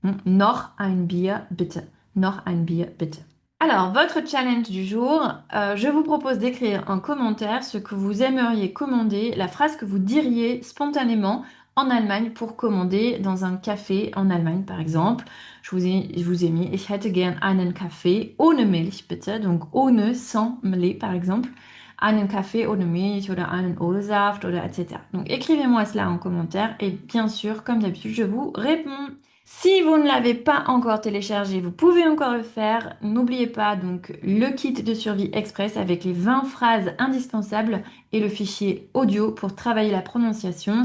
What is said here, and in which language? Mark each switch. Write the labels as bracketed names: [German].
[German] Noch ein Bier bitte. Noch ein Bier bitte. [French] Alors, votre challenge du jour, je vous propose d'écrire en commentaire ce que vous aimeriez commander, la phrase que vous diriez spontanément en Allemagne pour commander dans un café en Allemagne, par exemple. Je vous ai mis, [German] ich hätte gern einen Kaffee ohne Milch, bitte. [French] Donc, ohne, sans lait, par exemple. [German] Einen Kaffee ohne Milch oder einen O-Saft oder etc. [French] Donc, écrivez-moi cela en commentaire et bien sûr, comme d'habitude, je vous réponds. Si vous ne l'avez pas encore téléchargé, vous pouvez encore le faire. N'oubliez pas donc le kit de survie express avec les 20 phrases indispensables et le fichier audio pour travailler la prononciation.